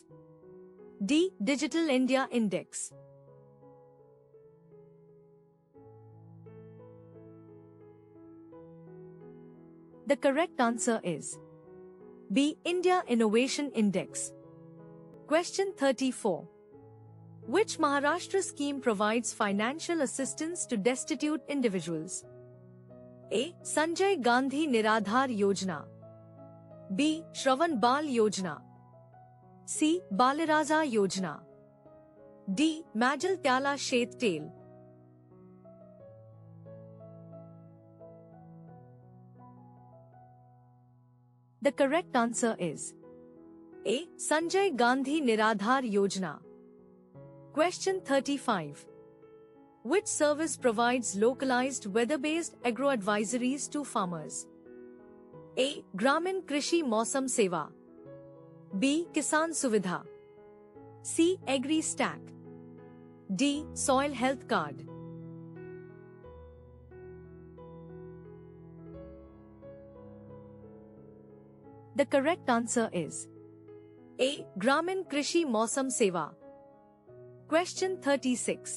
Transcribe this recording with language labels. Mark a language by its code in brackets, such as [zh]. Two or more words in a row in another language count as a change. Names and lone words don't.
[en] D. Digital India Index. The correct answer is B. India Innovation Index. Question 34. Which Maharashtra scheme provides financial assistance to destitute individuals? A. Sanjay Gandhi Niradhar Yojana. B. Shravan Bal Yojana. C. Baliraja Yojana. D. Majal Tyala Shet Tel. The correct answer is A. Sanjay Gandhi Niradhar Yojana. Question 35. Which service provides localized weather-based agro-advisories to farmers? A. Gramin Krishi Mausam Seva. B. Kisan Suvidha. C. Agri Stack. D. Soil Health Card. The correct answer is A. Gramin Krishi Mausam Seva. Question 36.